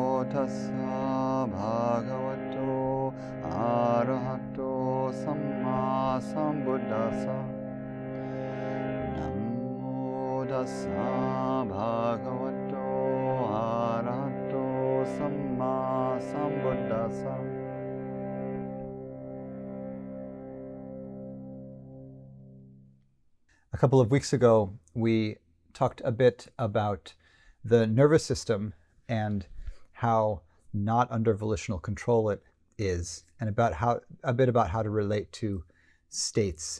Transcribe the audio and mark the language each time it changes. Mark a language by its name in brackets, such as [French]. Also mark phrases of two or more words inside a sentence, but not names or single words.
[Pali] tassa bhagavato arahato samma sambuddhassa. Namo tassa bhagavato arahato samma sambuddhassa. [English] A couple of weeks ago, we talked a bit about the nervous system and how not under volitional control it is, and a bit about how to relate to states.